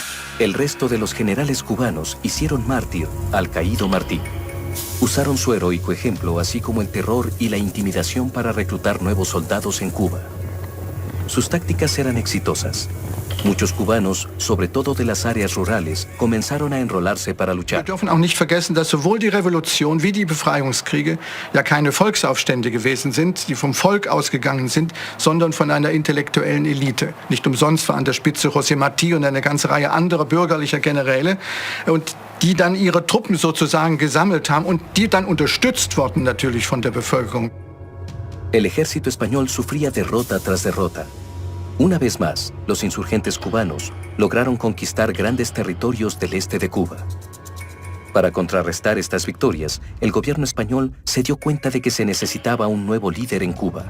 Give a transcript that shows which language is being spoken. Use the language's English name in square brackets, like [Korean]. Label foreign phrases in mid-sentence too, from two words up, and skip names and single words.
[Spanish] El resto de los generales cubanos hicieron mártir al caído Martí. Usaron su heroico ejemplo, así como el terror y la intimidación para reclutar nuevos soldados en Cuba. Sus tácticas eran exitosas. Muchos cubanos, sobre todo de las áreas rurales, comenzaron a enrolarse para luchar. [German] Wir dürfen auch nicht vergessen, dass sowohl die Revolution wie die Befreiungskriege ja keine Volksaufstände gewesen sind, die vom Volk ausgegangen sind, sondern von einer intellektuellen Elite. Nicht umsonst war an der Spitze José Martí und eine ganze Reihe anderer bürgerlicher Generäle, und die dann ihre Truppen sozusagen gesammelt haben und die dann unterstützt wurden natürlich von der Bevölkerung. [Spanish] El ejército español sufría derrota tras derrota. Una vez más, los insurgentes cubanos lograron conquistar grandes territorios del este de Cuba. Para contrarrestar estas victorias, el gobierno español se dio cuenta de que se necesitaba un nuevo líder en Cuba.